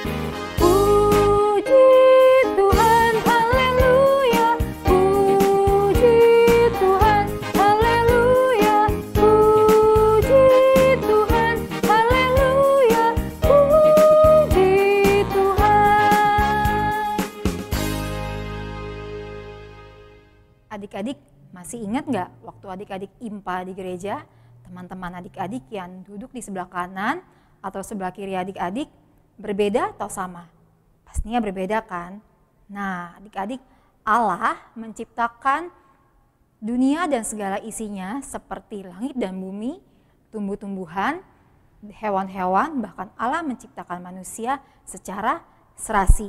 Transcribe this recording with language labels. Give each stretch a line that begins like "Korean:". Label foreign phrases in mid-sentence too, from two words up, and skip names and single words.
Indonesian: Puji Tuhan, haleluya. Puji Tuhan, haleluya. Puji Tuhan, haleluya. Puji Tuhan. Adik-adik masih ingat nggak waktu adik-adik IMPA di gereja, teman-teman adik-adik yang duduk di sebelah kanan atau sebelah kiri adik-adik berbeda atau sama? Pastinya berbeda kan? Nah, adik-adik, Allah menciptakan dunia dan segala isinya seperti langit dan bumi, tumbuh-tumbuhan, hewan-hewan, bahkan Allah menciptakan manusia secara serasi.